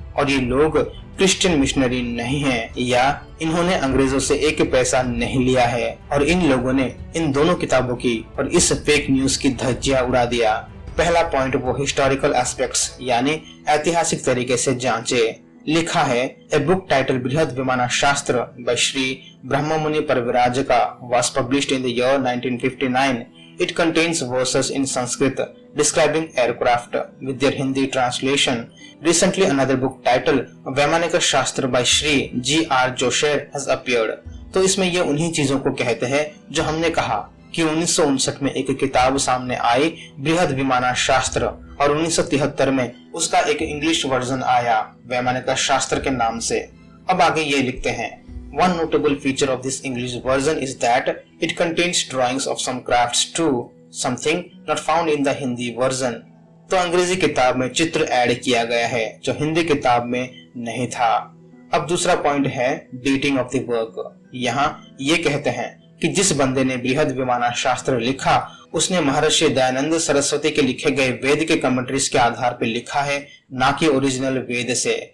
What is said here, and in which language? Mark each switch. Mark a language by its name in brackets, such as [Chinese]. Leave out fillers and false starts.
[Hindi] और ये लोग क्रिश्चियन मिशनरी नहीं हैं या इन्होंने अंग्रेजों से एक पैसा नहीं लिया है और इन लोगों ने इन दोनों किताबों की और इस फेक न्यूज की धज्जियां उड़ा दिया। पहला पॉइंट वो हिस्टोरिकल एस्पेक्ट्स यानी ऐतिहासिक तरीके से जांचे। लिखा है [English] A book title Brihad Vimana Shastra by Shri Brahmamuni Parivrajaka was published in the year 1959. It contains verses in Sanskrit describing aircraft with their Hindi translation. Recently another book titled Vaimanika Shastra by Shri G.R. Josyer has appeared. [Hindi] तो इसमें ये उन्हीं चीजों को कहते हैं जो हमने कहा कि 1959 में एक किताब सामने आई बृहद विमाना शास्त्र और 1973 में उसका एक इंग्लिश वर्जन आया वैमानिक शास्त्र के नाम से। अब आगे ये लिखते हैं, [English] One notable feature of this English version is that it contains drawings of some crafts too, something not found in the Hindi version. [Hindi] तो अंग्रेजी किताब में चित्र ऐड किया गया है जो हिंदी किताब में नहीं था। अब दूसरा पॉइंट है डेटिंग ऑफ द वर्क। यहाँ ये कहते हैं कि जिस बंदे ने बृहद विमाना शास्त्र लिखा उसने महर्षि दयानंद सरस्वती के लिखे गए वेद के कमेंट्रीज के आधार पर लिखा है, ना कि ओरिजिनल वेद से।